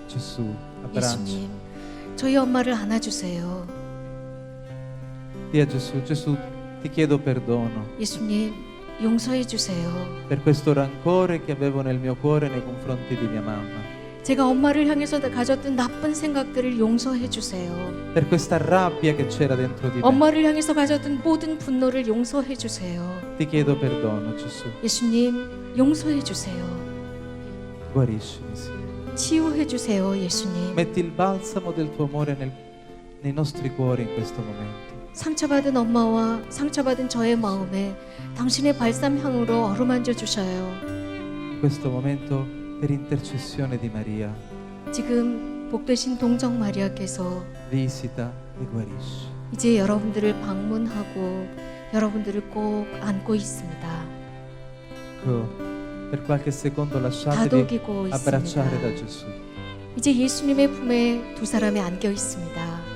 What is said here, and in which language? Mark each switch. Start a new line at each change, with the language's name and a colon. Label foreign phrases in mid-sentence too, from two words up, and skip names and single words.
Italian: Gesù, abbraccia.
Korean: 예수님, 저희 엄마를 안아주세요.
Italian: Dì a Gesù, Gesù, ti chiedo perdono
Korean: 예수님, 용서해 주세요.
Italian: per questo rancore che avevo nel mio cuore nei confronti di mia mamma,
Korean: 제가 엄마를 향해서 가졌던 나쁜 생각들을 용서해 주세요.
Italian: per questa rabbia che c'era dentro di me.
Korean: 엄마를 향해서 가졌던 모든 분노를 용서해 주세요.
Italian: Ti chiedo perdono, Gesù.
Korean: 예수님, 용서해 주세요.
Italian: Guariscimi, Signore.
Korean: 치유해 주세요, 예수님.
Italian: Metti il balsamo del tuo amore nei nostri cuori in questo momento.
Korean: 상처받은 엄마와 상처받은 저의 마음에 당신의 발삼 향으로 어루만져 주셔요.
Italian: In questo momento, per intercessione di Maria,
Korean: 지금 복되신 동정 마리아께서
Italian: visita e guarisci.
Korean: 이제 여러분들을 방문하고 여러분들을 꼭 안고 있습니다.
Italian: Ecco, per qualche secondo lasciatevi
Korean: 다독이고
Italian: abbracciare
Korean: 있습니다.
Italian: da Gesù.
Korean: 이제 예수님의 품에 두 사람이 안겨 있습니다.